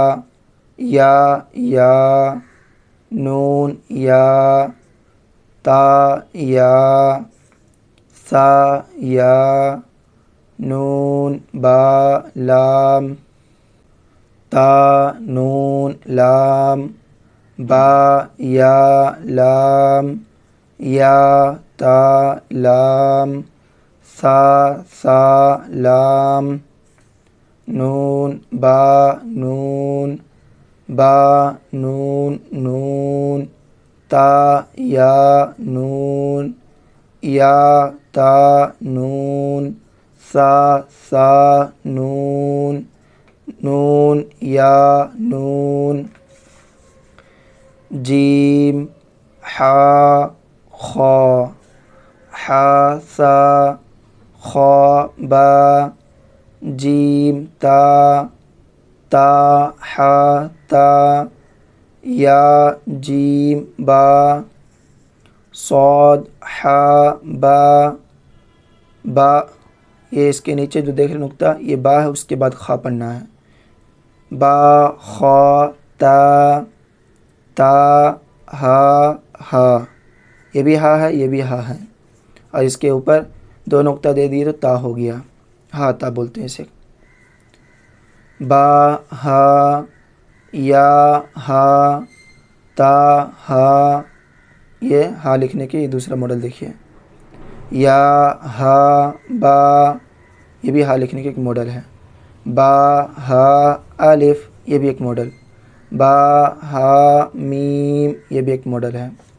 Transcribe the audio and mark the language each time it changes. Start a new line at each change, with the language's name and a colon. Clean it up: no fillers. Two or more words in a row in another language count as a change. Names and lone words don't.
Urdu: یا، نون یا، تا یا، سا یا، نون با لام، تا نون لام، با یا لام، یا تا لام، سا لام، نون با نون، با نون نون، تا یا نون، یا تا نون، سا نون، نون یا نون، جیم حا خا، حا سا، خا با، جیم تا، تا حا تا، یا جیم با، صاد حا با، با، یہ اس کے نیچے جو دیکھ رہے نقطہ، یہ با ہے، اس کے بعد خا پڑھنا ہے، با خا تا، تا ہا ہا، یہ بھی ہا ہے، یہ بھی ہا ہے، اور اس کے اوپر دو نقطہ دے دیے تو تا ہو گیا، ہا تا بولتے ہیں اسے۔ با ہا، یا ہا، تا ہا، یہ ہا لکھنے کے یہ دوسرا ماڈل دیکھیے، یا ہا با، یہ بھی ہا لکھنے کے ایک ماڈل ہے، با ہا الف، یہ بھی ایک ماڈل، با ہا میم، یہ بھی ایک ماڈل ہے،